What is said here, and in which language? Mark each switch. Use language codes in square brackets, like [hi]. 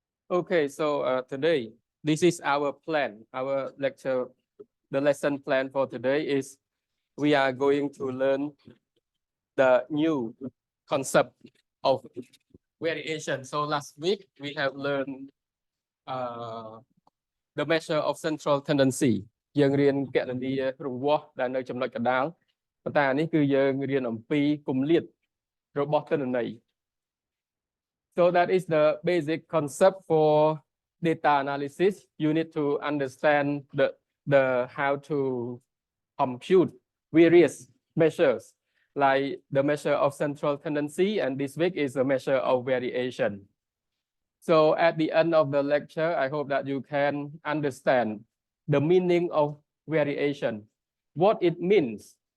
[en] Okay, so today, this is our plan, our lecture, the lesson plan for today is we are going to learn the new concept of variation. So last week, we have learned uh, the measure of central tendency [km] យើងរៀនគណនារង្វាស់ដែលនៅចំណុចកណ្ដាលប៉ុន្តែអានេះគឺយើងរៀនអំពីគម្លាតរបស់ទិន្នន័យ [en] So that is the basic concept for data analysis. You need to understand the how to compute various measures, like the measure of central tendency, and this week is a measure of variation. So at the end of the lecture, I hope that you can understand the meaning of variation, what it means.